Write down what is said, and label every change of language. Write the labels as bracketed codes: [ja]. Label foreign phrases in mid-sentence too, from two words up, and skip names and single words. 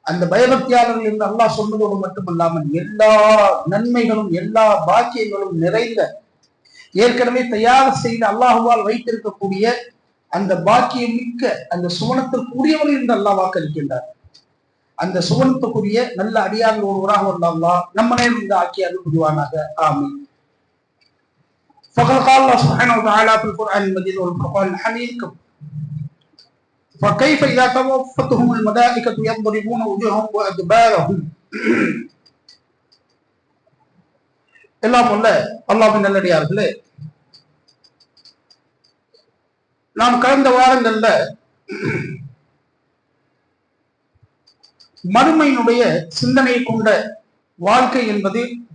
[ta] அந்த பயபக்தியாளர்கள் என்று அல்லாஹ் சொன்னதோடு மட்டுமல்லாமல் எல்லா நன்மைகளும் எல்லா பாக்கியங்களும் நிறைந்த ஏற்கனவே தயார் செய்து அல்லாஹுவால் வைத்திருக்கக்கூடிய அந்த பாக்கியம் மிக்க அந்த சுவனத்திற்குரியவர்கள் என்று அல்லாஹ் வாக்களிக்கின்றார். அந்த சுவனத்துக்குரிய நல்ல அடியார்கள் ஒருவராக அல்லாஹ் நம்மளே இந்த ஆக்கியாது புரிவானாக. ஆமீன். [ar] فقد قال الله سبحانه وتعالى في القرآن المجيد والفرقان الحميد فكيف إذا توفتهم الملائكة يضربون وجوههم وأدبارهم. [ta] எல்லாம் உள்ள அல்லாஹ்வின் நல்லடியார்களே, நாம் கடந்த வாரங்கள்ல மறுமையினுடைய சிந்தனை கொண்ட வாழ்க்கை என்பது